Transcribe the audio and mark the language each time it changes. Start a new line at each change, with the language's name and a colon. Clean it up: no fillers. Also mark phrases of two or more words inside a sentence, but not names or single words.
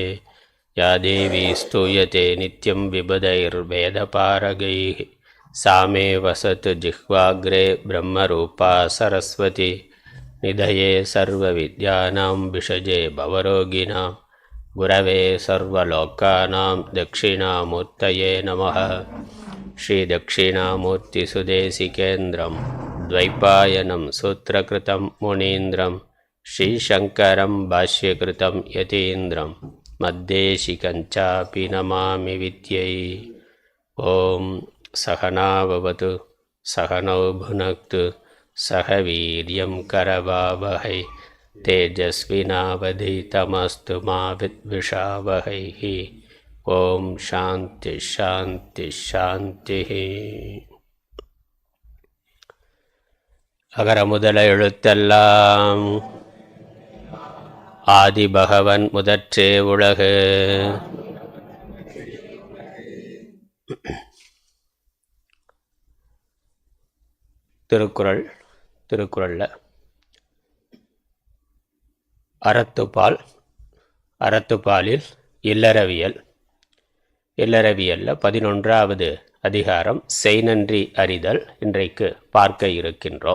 Sanskrit: या देवी स्तूयते नित्यं विबुधैर्वेदपारगैः सा मे वसतु जिह्वाग्रे ब्रह्मरूपा सरस्वती. निधये सर्वविद्यानां भिषजे भवरोगिणाम् गुरवे सर्वलोकानां दक्षिणामूर्तये नमः. ஸ்ரீதட்சிணாமூர்த்திசுதேசிகேந்திரம் द्वैपायनं सूत्रकृतं मुनीन्द्रं श्रीशङ्करं भाष्यकृतं यतीन्द्रं मद्देशिकञ्चापि नमामि विद्यै. ॐ सहना भवतु सहनौ भुनक्तु सह वीर्यं करवावहै तेजस्विनावधीतमस्तु मा विद्विषावहैः. ओम् शान्ति शान्ति शान्ति.
Tamil: அகர முதல எழுத்தெல்லாம் ஆதிபகவன் முதற்றே உலகு. திருக்குறளில் அறத்துப்பாலில் இல்லறவியலில் 11வது அதிகாரம் செய்நன்றி அறிதல் இன்றைக்கு பார்க்க இருக்கின்றோம்.